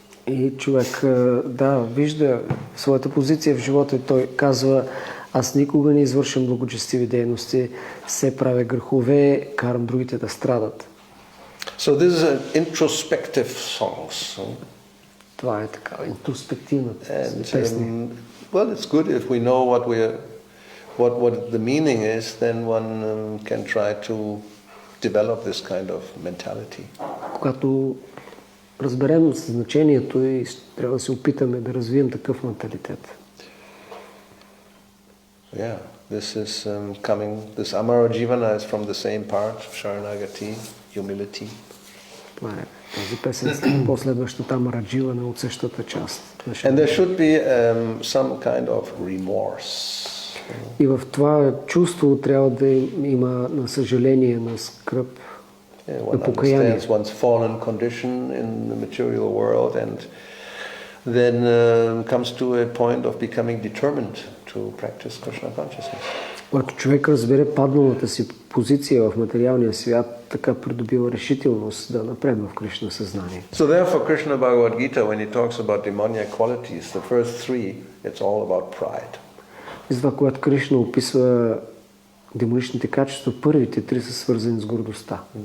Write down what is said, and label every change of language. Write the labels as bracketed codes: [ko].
[bg] И човек, да, вижда своята позиция в живота и той казва, аз никога не извършвам благочестиви дейности, все правя грехове, карам другите да страдат. [en] So this is an introspective song. [bg] Това е така, интроспективна песни. [en] Well, it's good if we know what the meaning is, then one can try to develop this kind of mentality. [bg] Когато разберем значението и трябва да се опитаме да развием такъв менталитет. [en] Yeah, this is this Amara Jivana is from the same part, Sharanagati, humility. [bg] Това е тази песен, последващата Амара Дживана от същата част. [en] And there should be some kind of remorse. [bg] И в това чувство трябва да има на съжаление, на скръб, на покаяние. [en] One understands one's fallen condition in the material world and then comes to a point of becoming determined to practice Krishna consciousness. [bg] Когато човек разбере падналата си позиция в материалния свят, така придобива решителност да напредва в Кришна съзнание. [en] So therefore Krishna Bhagavad Gita, when he talks about demoniac qualities, the first three, it's all about pride. [bg] И затова, когато Кришна описва демоничните качества, първите три са свързани с гордостта.